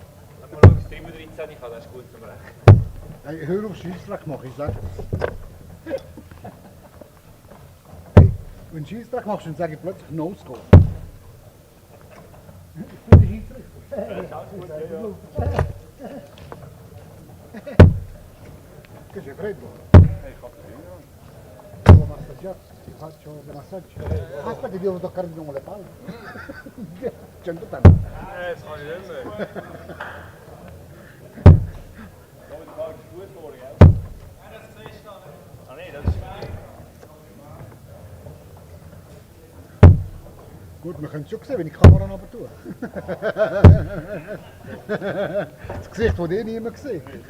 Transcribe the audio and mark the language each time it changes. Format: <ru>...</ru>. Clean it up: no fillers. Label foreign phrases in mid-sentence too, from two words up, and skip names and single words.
<de>Wenn man das 13 kann, das ist gut zum Rechnen. Hey, hör auf Scheissdreck machen, ich sag. Hey, wenn du Scheissdreck machst, dann sage ich plötzlich No-Score. Ich bin der Schiedsrichter. Das ist alles gut, ja.</de> <it>Che c'è freddo?</it> <de>Ich hab das</de> <it>Devo massaggiare, ti faccio dei massaggi. Aspetta che devo toccare di nuovo le palle. 100 tempo.</it> <de>Das kann ich nicht mehr. Ja, die Frage ist gut vor, gell? Das siehst du nicht. Ah nein, das ist... Gut, wir können es schon sehen, wenn ich die Kamera runter tue. Das Gesicht, das niemand gesehen.</de>